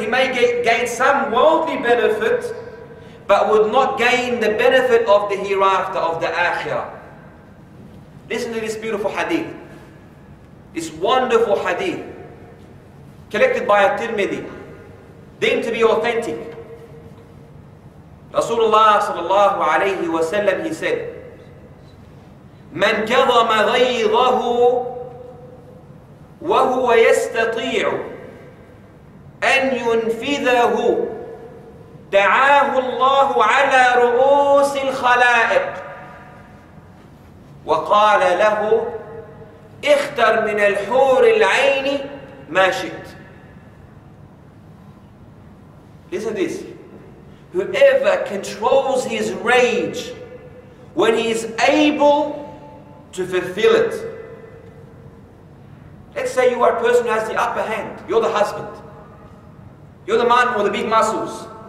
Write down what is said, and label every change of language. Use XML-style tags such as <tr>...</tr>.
<en>He may gain some worldly benefit, but would not gain the benefit of the hereafter, of the akhirah. Listen to this beautiful hadith. This wonderful hadith, collected by At-Tirmidhi, deemed to be authentic.</en> <ar>Rasulullah sallallahu alayhi wa sallam,</ar> <en>he said,</en> <ar>من كظم غيظه وهو يستطيع أن ينفذه دعاه الله على رؤوس الخلائق وقال له اختر من الحور العين ما شئت.</ar> <en>Listen to this. Whoever controls his rage when he is able to fulfill it. Let's say you are a person who has the upper hand. You're the husband. You're the man with the big muscles.</en>